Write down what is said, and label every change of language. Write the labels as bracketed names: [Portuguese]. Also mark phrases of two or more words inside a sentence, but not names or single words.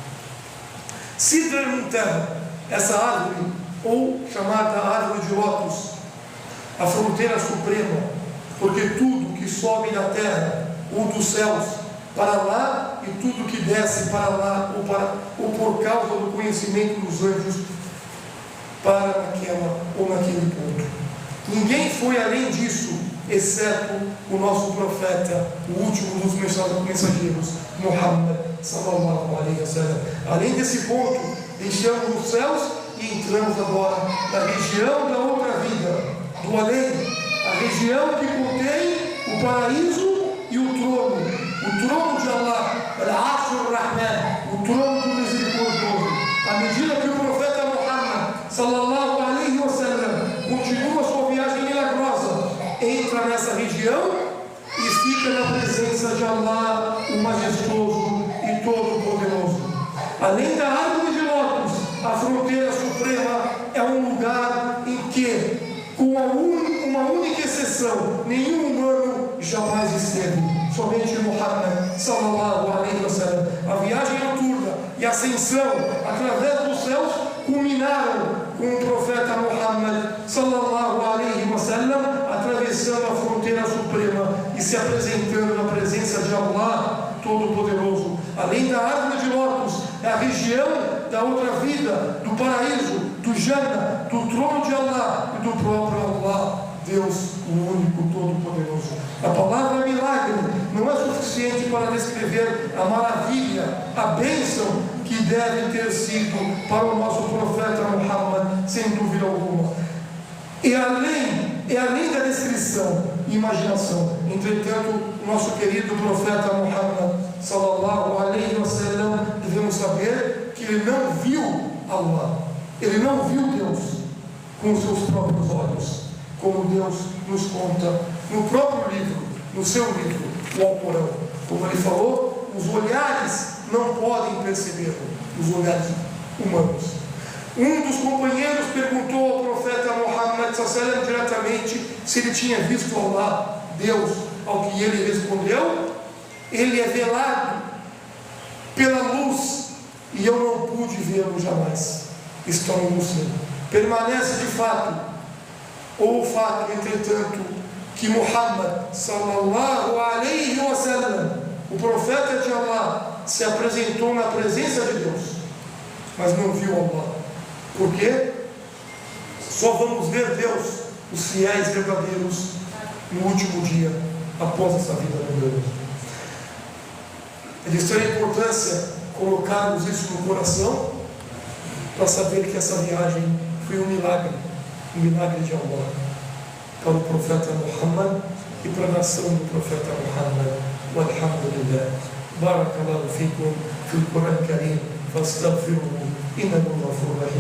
[Portuguese] Sidra al-Muntaha, essa árvore, ou chamada árvore de lótus, a fronteira suprema, porque tudo que sobe da terra ou dos céus para lá e tudo que desce para lá ou por causa do conhecimento dos anjos para naquela ou naquele ponto. Ninguém foi além disso, exceto o nosso profeta, o último dos mensageiros, [Arabic] محمد صلى الله عليه وسلم. [Portuguese] Além desse ponto, deixamos os céus e entramos agora na região da outra vida, do além, a região que contém o paraíso e o trono de Allah, [Arabic] العرش الرحمن, [Portuguese] o trono do misericordioso. À medida que o profeta Muhammad [Arabic] صلى الله عليه وسلم [Portuguese] continua sua viagem milagrosa, entra nessa região e fica na presença de Allah, o majestoso e todo-poderoso. Além da árvore de lótus, a fronteira suprema é um lugar em que, com uma única exceção, nenhum humano jamais esteve, somente Muhammad [Arabic] صلى الله عليه وسلم. [Portuguese] A viagem noturna e a ascensão através dos céus culminaram com o profeta Muhammad [Arabic] صلى الله عليه وسلم [Portuguese] atravessando a fronteira suprema e se apresentando na presença de Allah Todo-Poderoso. Além da árvore de lótus, é a região da outra vida, do paraíso, do Jannah, do trono de Allah e do próprio Allah, Deus, o único Todo-Poderoso. A palavra milagre não é suficiente para descrever a maravilha, a bênção que deve ter sido para o nosso profeta Muhammad, sem dúvida alguma. É além da descrição e imaginação. Entretanto, o nosso querido profeta Muhammad [Arabic] صلى الله عليه وسلم, [Portuguese] devemos saber que ele não viu Allah, ele não viu Deus com os seus próprios olhos, como Deus nos conta no próprio livro, no seu livro, o Alcorão. Como ele falou, os olhares não podem percebê-lo, os olhares humanos. Um dos companheiros perguntou ao profeta Muhammad sallallahu diretamente se ele tinha visto Allah, Deus, ao que ele respondeu: ele é velado pela luz e eu não pude vê-lo jamais. Estão em Muslim. Permanece de fato, ou o fato, entretanto, que Muhammad [Arabic] صلى الله عليه وسلم, [Portuguese] o profeta de Allah, se apresentou na presença de Deus, mas não viu Allah. Por quê? Só vamos ver Deus, os fiéis verdadeiros, no último dia, após essa vida mundana. É de extrema importância colocarmos isso no coração, para saber que essa viagem foi um milagre de Allah, para o profeta Muhammad e para a nação do profeta Muhammad. [Arabic] والحمد لله. بارك الله فيكم في القرآن الكريم، فاستغفره، إنه غفور رحيم.